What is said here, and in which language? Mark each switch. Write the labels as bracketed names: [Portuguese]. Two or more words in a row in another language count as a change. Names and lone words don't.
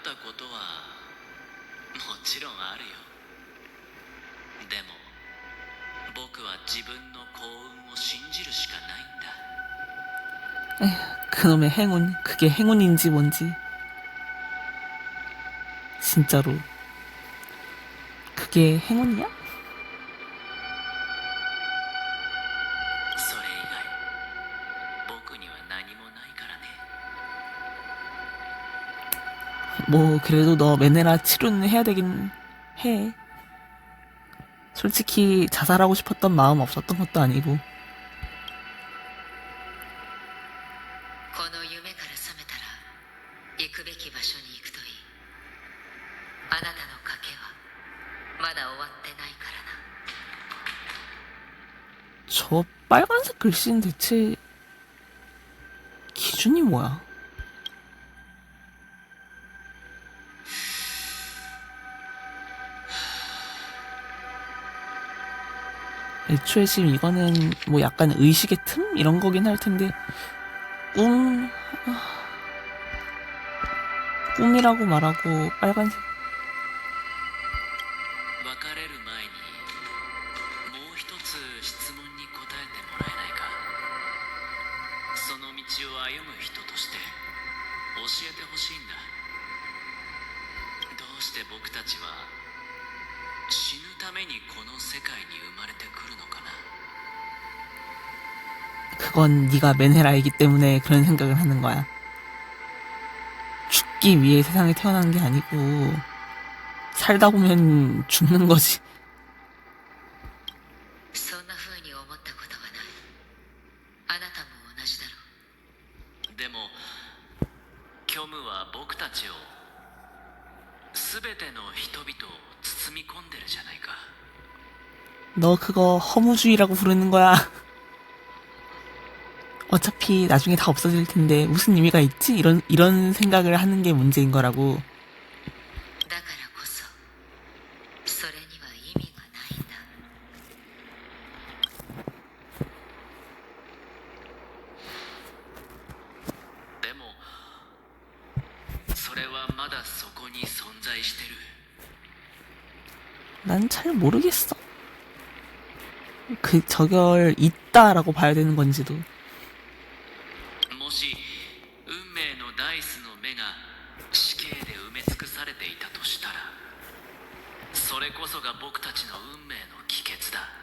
[Japanese] ことはもちろんあるよ。でも僕は自分の幸運を信じるしかないんだ。 [Korean] 에휴, 그놈의 행운. 그게 행운인지 뭔지. 진짜로. 그게 행운이야? [Japanese] それ以外僕には何もないからね。 [Korean] 뭐 그래도 너 메네라 치료는 해야 되긴 해. 솔직히 자살하고 싶었던 마음 없었던 것도 아니고. [Japanese] この夢から覚めたら行くべき場所に行くといい。あなたの賭けはまだ終わってないからな。 [Korean] 저 빨간색 글씨는 대체 기준이 뭐야? 애초에 지금 이거는 뭐 약간 의식의 틈? 이런 거긴 할 텐데 꿈이라고 말하고 빨간색 [Japanese] 別れる前にもう一つ質問に答えてもらえないか。その道を歩む人として教えてほしいんだ。どうして僕たちは死ぬためにこの世界に生まれてくるのかな。 [Korean] 그건 네가 메네라이기 때문에 그런 생각을 하는 거야. 죽기 위해 세상에 태어난 게 아니고 살다 보면 죽는 거지. [Japanese] そんな風に思ったことはない。あなたも同じだろう。でも虚無は僕たちを全ての人々を包み込んでるじゃないか。 [Korean] 너 그거 허무주의라고 부르는 거야. 어차피 나중에 다 없어질 텐데 무슨 의미가 있지? 이런 생각을 하는 게 문제인 거라고. [Japanese] だからこそそれには意味がないんだ。でもそれはまだそこに存在してる。 [Korean] 난 잘 모르겠어. 그 저걸 있다라고 봐야 되는 건지도. [Japanese] もし運命のダイスの目が死刑で埋め尽くされていたとしたら、それこそが僕たちの運命の帰結だ。